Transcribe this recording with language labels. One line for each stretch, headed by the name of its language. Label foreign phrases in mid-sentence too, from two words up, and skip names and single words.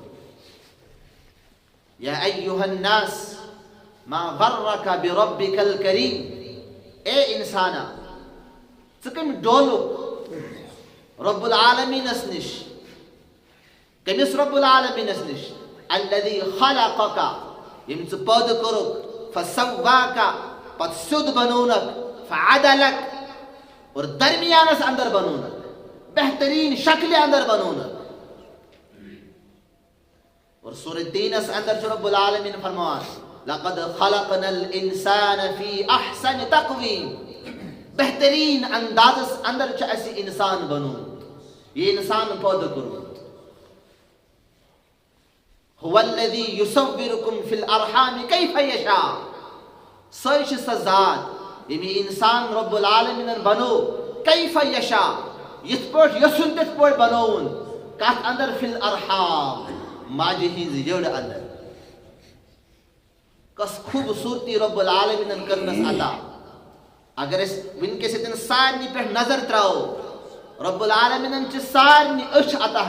Arabic: یا ایُّہا الناس ما غرک بربک الکریم
Kashmiri: اے انسانا ژٕ کٔمۍ ڈولُکھ رب العالمیٖنس نِش کٔمِس رب العالمیٖنس نِش
Arabic: الذی خلقک
Kashmiri: ییٚمۍ ژٕ پٲدٕ کوٚرُکھ فسواک پتہٕ سیوٚد بنوونکھ فعدلک اور درمیانس اندر بنوونکھ بہتریٖن شکلہِ اندر بنوونکھ اور سورہ تینس اندر چھُ رب العالمیٖن فرماوان
Arabic: لقد خلقنا الانسان فی احسن تقویم
Kashmiri: بہتریٖن اندازس اندر چھُ اسہِ انسان بنوومُت یہِ انسان پٲدٕ کوٚرمُت
Arabic: هو الذی یصورکم فی الارحام کیف یشاء
Kashmiri: سۄے چھِ سۄ ذات ییٚمۍ یہِ انسان رب العالمیٖنن بنوو
Arabic: کیف یشا
Kashmiri: یت پٲٹھۍ یژھُن تِتھ پٲٹھۍ بنووُن کتھ اندر
Arabic: فی الارحام
Kashmiri: ماجہِ ہٕنٛزِ جٔڈ اندر کس خوٗبصوٗرتی رۄب العالمیٖنن کٔرنس عطا اگر أسۍ وٕنکیٚس ییٚتٮ۪ن سارنٕے پٮ۪ٹھ نظر تراوو رۄب العالمیٖنن چھِ سارنٕے أچھ عطا